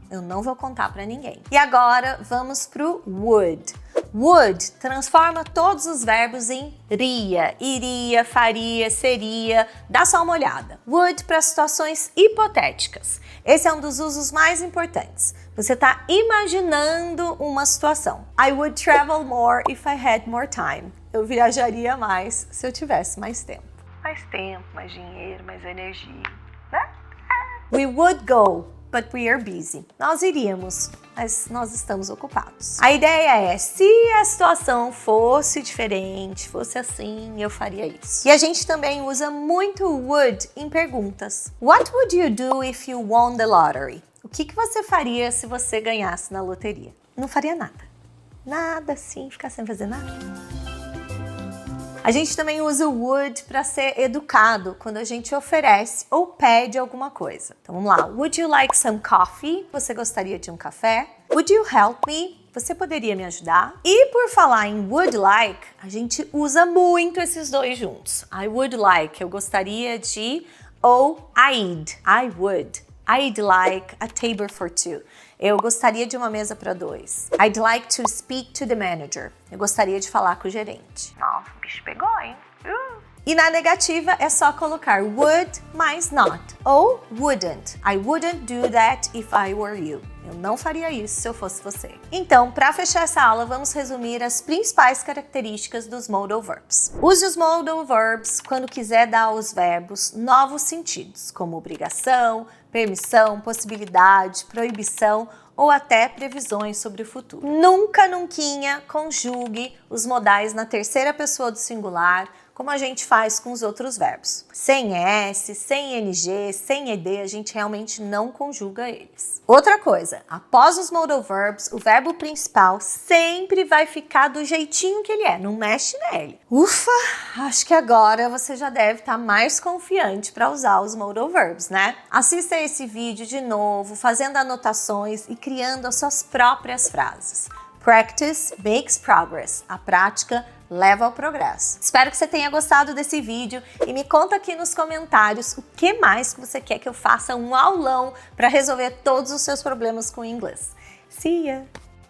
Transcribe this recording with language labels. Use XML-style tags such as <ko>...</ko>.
<pt>Eu não vou contar para ninguém. E agora vamos pro would. Would transforma todos os verbos em ria, iria, faria, seria. Dá só uma olhada. Would para situações hipotéticas. Esse é um dos usos mais importantes. Você está imaginando uma situação.</pt> <en>I would travel more if I had more time.</en> <pt>Eu viajaria mais se eu tivesse mais tempo. Mais tempo, mais dinheiro, mais energia, né?</pt> <en>We would go, but we are busy.</en> <pt>Nós iríamos, mas nós estamos ocupados. A ideia é, se a situação fosse diferente, fosse assim, eu faria isso. E a gente também usa muito would em perguntas.</pt> <en>What would you do if you won the lottery?</en> <pt>O que você faria se você ganhasse na loteria? Não faria nada. Nada assim, ficar sem fazer nada. A gente também usa o would para ser educado quando a gente oferece ou pede alguma coisa. Então vamos lá.</pt> <en>Would you like some coffee?</en> <pt>Você gostaria de um café?</pt> <en>Would you help me?</en> <pt>Você poderia me ajudar? E por falar em would like, a gente usa muito esses dois juntos.</pt> <en>I would like,</en> <pt>eu gostaria de, ou</pt> <en>I'd, I would. I'd like a table for two.</en> <pt>Eu gostaria de uma mesa para dois.</pt> <en>I'd like to speak to the manager.</en> <pt>Eu gostaria de falar com o gerente. Nossa, o bicho pegou, hein? E na negativa é só colocar would mais not ou wouldn't.</pt> <en>I wouldn't do that if I were you.</en> <pt>Eu não faria isso se eu fosse você. Então, para fechar essa aula, vamos resumir as principais características dos modal verbs. Use os modal verbs quando quiser dar aos verbos novos sentidos, como obrigação, permissão, possibilidade, proibição ou até previsões sobre o futuro. Nunca, nunquinha, conjugue os modais na terceira pessoa do singular, como a gente faz com os outros verbos. Sem S, sem NG, sem ED, a gente realmente não conjuga eles. Outra coisa, após os modal verbs, o verbo principal sempre vai ficar do jeitinho que ele é, não mexe nele. Ufa, acho que agora você já deve estar mais confiante para usar os modal verbs, né? Assista esse vídeo de novo, fazendo anotações e criando as suas próprias frases.</pt> <en>Practice makes progress.</en> <pt>A prática leva ao progresso. Espero que você tenha gostado desse vídeo e me conta aqui nos comentários o que mais que você quer que eu faça um aulão para resolver todos os seus problemas com o inglês.</pt> <en>See ya!</en>